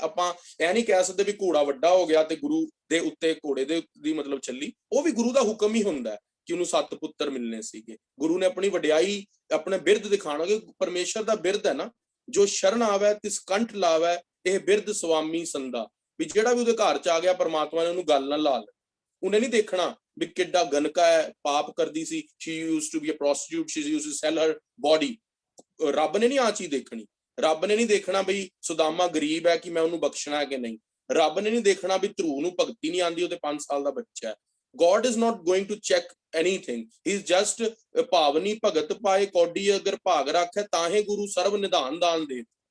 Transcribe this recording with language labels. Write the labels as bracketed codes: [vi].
[pa] ਆਪਾਂ ਇਹ ਨਹੀਂ ਕਹਿ ਸਕਦੇ ਵੀ ਘੋੜਾ ਵੱਡਾ ਹੋ ਗਿਆ ਤੇ ਗੁਰੂ ਦੇ ਉੱਤੇ ਘੋੜੇ ਦੀ ਮਤਲਬ ਚੱਲੀ, ਉਹ ਵੀ ਗੁਰੂ ਦਾ ਹੁਕਮ ਹੀ ਹੁੰਦਾ ਕਿ ਉਹਨੂੰ 7 ਪੁੱਤਰ ਮਿਲਣੇ ਸੀਗੇ। ਗੁਰੂ ਨੇ ਆਪਣੀ ਵਡਿਆਈ, ਆਪਣੇ ਬਿਰਦ ਦਿਖਾਣਾ, ਕਿ ਪਰਮੇਸ਼ਰ ਦਾ ਬਿਰਦ ਹੈ ਨਾ, ਜੋ ਸ਼ਰਨ ਆਵੈ ਤਿਸ ਕੰਠ ਲਾਵੈ, ਇਹ ਬਿਰਦ ਸਵਾਮੀ ਸੰਦਾ, ਵੀ ਜਿਹੜਾ ਵੀ ਉਹਦੇ ਘਰ ਚ ਆ ਗਿਆ ਪਰਮਾਤਮਾ ਨੇ ਉਹਨੂੰ ਗੱਲ ਨਾਲ ਲਾ ਲੈ। ਉਹਨੇ ਨਹੀਂ ਦੇਖਣਾ ਵੀ ਕਿੱਡਾ ਗਨਕਾ ਹੈ, ਪਾਪ ਕਰਦੀ ਸੀ, [en] she used to be a prostitute, she used to sell her body। [pa] ਰੱਬ ਨੇ ਨਹੀਂ ਆ ਚੀਜ਼ ਦੇਖਣੀ। ਰੱਬ ਨੇ ਨਹੀਂ ਦੇਖਣਾ ਬਈ ਸੁਦਾਮਾ ਗਰੀਬ ਹੈ ਕਿ ਮੈਂ ਉਹਨੂੰ ਬਖਸ਼ਣਾ ਹੈ ਕਿ ਨਹੀਂ। ਰੱਬ ਨੇ ਨਹੀਂ ਦੇਖਣਾ ਵੀ ਧਰੂ ਨੂੰ ਭਗਤੀ ਨਹੀਂ ਆਉਂਦੀ, ਉਹਦੇ 5 ਸਾਲ ਦਾ ਬੱਚਾ ਹੈ। [en] God is not going to check anything, he is just [pa] ਭਾਵਨੀ ਭਗਤ ਪਾਏ ਕੌਡੀ ਅਗਰ ਭਾਗ ਰੱਖੇ ਤਾਹੇ ਗੁਰੂ ਸਰਬ ਨਿਧਾਨ ਦਾਨ ਦੇ।